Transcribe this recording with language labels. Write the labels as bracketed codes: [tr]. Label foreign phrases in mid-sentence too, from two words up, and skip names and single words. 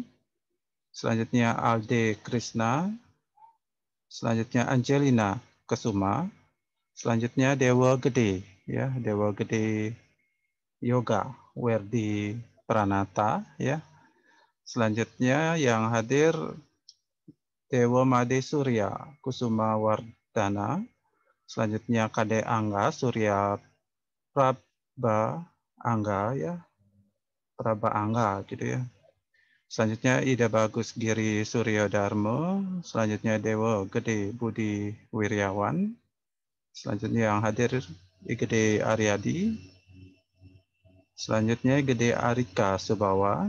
[id] Selanjutnya Alde Krishna. Selanjutnya Angelina Kesuma. Selanjutnya Dewa Gede ya, Dewa Gede Yoga Werdi Pranata ya. Selanjutnya yang hadir Dewa Made Surya Kusuma Wardana. Selanjutnya Kade Angga Surya Praba Angga ya, Praba Angga gitu ya. Selanjutnya Ida Bagus Giri Suryo Darmo. Selanjutnya Dewa Gede Budi Wiryawan. Selanjutnya yang hadir Igede Aryadi. Selanjutnya Gede Arika Subawa.